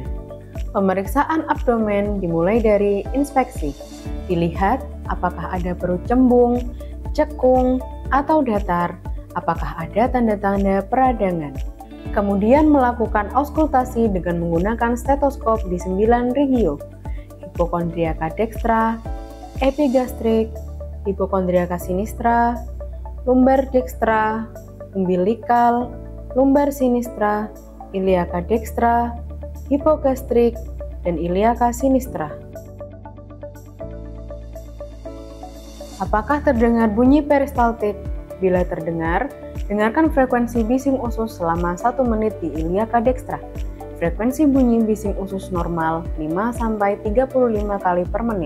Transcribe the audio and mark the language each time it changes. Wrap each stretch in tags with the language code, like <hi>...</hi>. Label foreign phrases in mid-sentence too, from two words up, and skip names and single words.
<id>Pemeriksaan abdomen dimulai dari inspeksi. Dilihat apakah ada perut cembung, cekung, atau datar, apakah ada tanda-tanda peradangan. Kemudian melakukan auskultasi dengan menggunakan stetoskop di 9 regio, hipokondriaka dextra, epigastrik, hipokondriaka sinistra, lumbar dextra, umbilikal, lumbar sinistra, iliaka dextra, hipogastrik, dan iliaka sinistra. Apakah terdengar bunyi peristaltik? Bila terdengar, dengarkan frekuensi bising usus selama 1 menit di iliaka dextra. Frekuensi bunyi bising usus normal 5-35 kali per menit.</id>